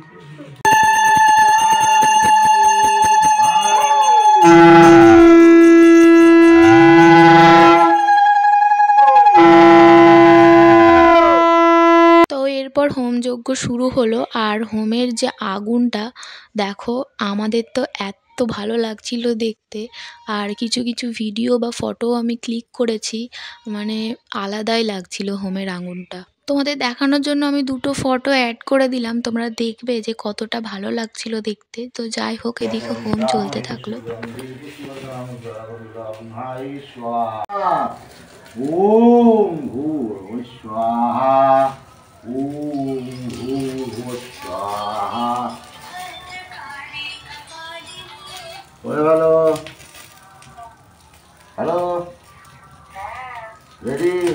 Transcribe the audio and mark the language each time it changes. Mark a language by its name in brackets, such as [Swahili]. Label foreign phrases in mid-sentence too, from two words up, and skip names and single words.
[Bangla] তো এরপর হোমযজ্ঞ শুরু হলো, আর হোমের যে আগুনটা দেখো, আমাদের তো এত ভালো লাগছিল দেখতে। আর কিছু কিছু ভিডিও বা ফটো আমি ক্লিক করেছি, মানে আলাদাই লাগছিল হোমের আগুনটা। তোমাদের দেখানোর জন্য আমি দুটো ফটো অ্যাড করে দিলাম, তোমরা দেখবে যে কতটা ভালো লাগছিল দেখতে। তো যাই হোক, এদিকে হোম চলতে থাকলো। [Sanskrit] ओम भूर्भुवः स्वाहा ओम भूर्भुवः स्वाहा। [English] Hello hello ready.